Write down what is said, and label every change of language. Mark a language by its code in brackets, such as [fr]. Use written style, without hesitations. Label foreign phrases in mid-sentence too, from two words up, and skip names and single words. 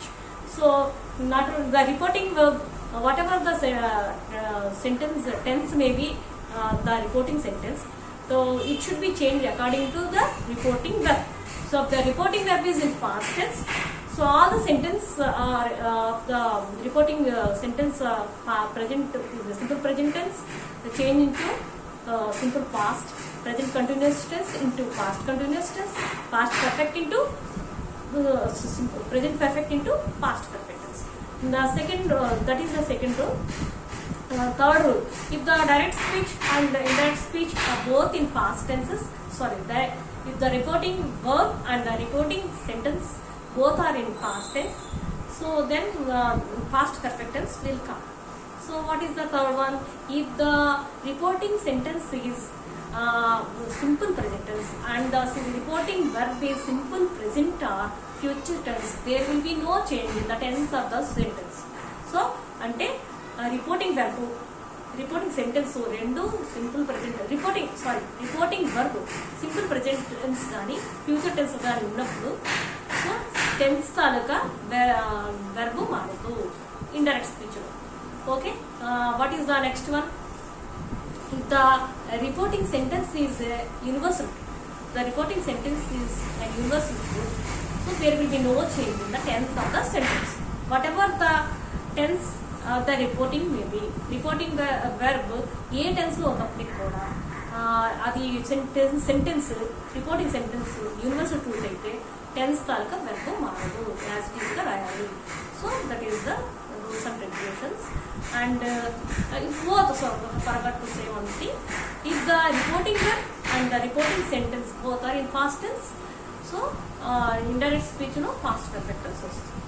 [en] So not the reporting verb, whatever the sentence tense may be, the reporting sentence, so it should be changed according to the reporting verb. So if the reporting verb is in past tense, so all the sentence are the reporting sentence present is simple present tense, change into simple past, present continuous tense into past continuous tense, past perfect into present perfect into past perfect tense. The second, that is the second rule. Third rule, if the direct speech and the indirect speech are both in past tenses, if the reporting verb and the reporting sentence both are in past tense, so then past perfect tense will come. So what is the third one? If the reporting sentence is simple present tense and the reporting verb is simple present or future tense, there will be no change in the tense of the sentence. So ante reporting verb, reporting sentence rendu simple present, reporting verb simple present tense gaani future tense [te] గాని ఉన్నప్పుడు, [en] so tense taluka verb maaradu indirect speech lo. Okay, what is the next one? If the reporting sentence is universal, the reporting sentence is a universal truth, so there will be no change in the tense of the sentence. Whatever the tense the reporting may be, reporting the verb [te] ఏ టెన్స్లో ఉన్నప్పటికి కూడా అది [en] sentence reporting sentence universal truth [te] అయితే టెన్స్ తాలూకా వెర్బ్ మారదు, [en] as it [te] ఈస్గా రాయాలి. [en] so that is the rules and regulations. అండ్ both, so forgot to say one thing, if the reporting verb and the reporting sentence both are in past tense, so indirect speech past perfect tense వస్తుంది.